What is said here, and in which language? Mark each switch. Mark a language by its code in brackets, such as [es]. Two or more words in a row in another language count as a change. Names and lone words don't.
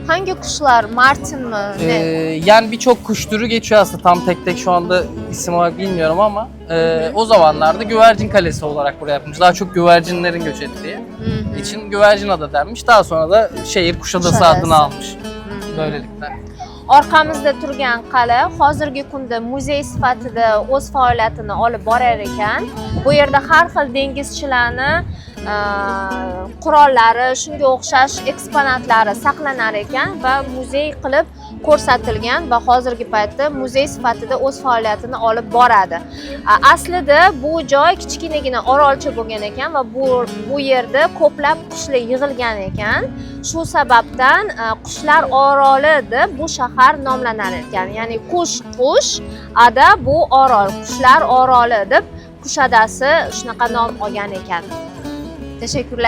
[tr] Hangi kuşlar? Martin mı? Yani birçok kuş türü geçiyor aslında, tam tek tek şu anda isim olarak bilmiyorum ama o zamanlarda Güvercin Kalesi olarak buraya yapmış. Daha çok güvercinlerin göç ettiği için Güvercinada denmiş. Daha sonra da şehir Kuşadası adını almış. Böylelikle. [uz] Orqamizda turgan qal'a hozirgi kunda muzey sifatida o'z faoliyatini olib borar ekan. Bu yerda har xil dengizchilarni qurollari, shunga o'xshash eksponatlari saqlanar ekan va muzey qilib ko'rsatilgan va hozirgi paytda muzey sifatida o'z faoliyatini olib boradi. Aslida bu joy kichkinagina orolcha bo'lgan ekan va bu yerda ko'plab qushlar yig'ilgan ekan. Shu sababdan qushlar oroli deb bu shahar nomlanar ekan. Ya'ni qush, ada bu orol, qushlar oroli deb Qushadasi shunaqa nom olgan ekan. [tr] Teşekkürler.